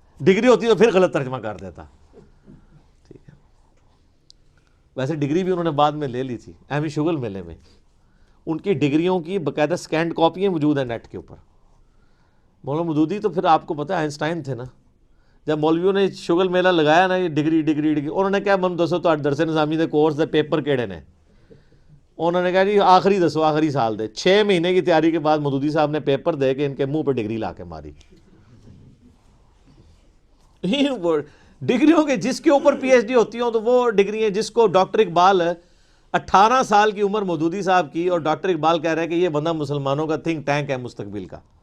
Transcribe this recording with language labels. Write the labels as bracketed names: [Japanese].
[Urdu] Degree ہوتی تو پھر غلط ترجمہ کر دیتا. ٹھیک ہے, ویسے ڈگری بھی انہوں نے بعد میں لے لی تھی احمد شغل میلے میں. ان کی ڈگریوں کی باقاعدہ سکینڈ کاپیاں موجود ہیں نیٹ کے اوپر. مولانا مودودی تو پھر آپ کو پتہ ہے آئنسٹائن تھے نا. جب مولویوں نے شغل میلہ لگایا نا, یہ ڈگری ڈگری ڈگری, انہوں نے کیا [Punjabi] من دسو تو درس نظامی دے کورس دے پیپر کیڑے نے. [Urdu] انہوں نے کہا جی [Punjabi] آخری دسو, آخری سال دے. [Urdu] 6 مہینے کی تیاری کے بعد مودودی صاحب نے پیپر دے کے ان کے منہ پہ ڈگری لا کے ماری. ڈگریوں کے جس کے اوپر پی ایچ ڈی ہوتی ہوں تو وہ ڈگری ہیں. جس کو ڈاکٹر اقبال 18 سال کی عمر مودودی صاحب کی, اور ڈاکٹر اقبال کہہ رہے ہیں کہ یہ بندہ مسلمانوں کا تھنک ٹینک ہے مستقبل کا.